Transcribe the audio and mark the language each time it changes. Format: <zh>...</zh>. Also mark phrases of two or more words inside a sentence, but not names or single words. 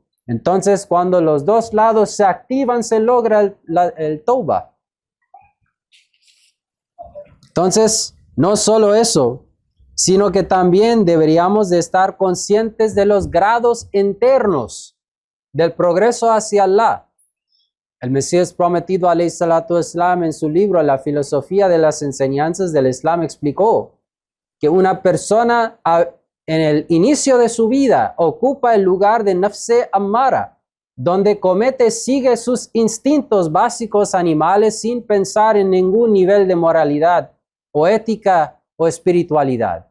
<es>Entonces, cuando los dos lados se activan, se logra el tauba. Entonces, no solo eso, sino que también deberíamos de estar conscientes de los grados internos del progreso hacia Allah. El Mesías prometido,</es> <ar>عليه الصلاة والسلام,</ar> <es>en su libro La filosofía de las enseñanzas del Islam, explicó que una persona en el inicio de su vida ocupa el lugar de</es> <ar>نفس أمارة,</ar> <es>donde sigue sus instintos básicos animales sin pensar en ningún nivel de moralidad o ética o espiritualidad.</es>